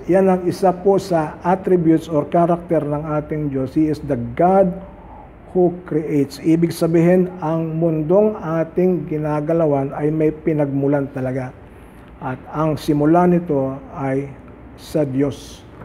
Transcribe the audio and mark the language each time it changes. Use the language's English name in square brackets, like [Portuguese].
[Filipino] Yan ang isa po sa attributes or character ng ating Diyos. [English] He is the God who creates. [Filipino] Ibig sabihin, ang mundong ating ginagalawan ay may pinagmulan talaga. At ang simula nito ay sa Diyos.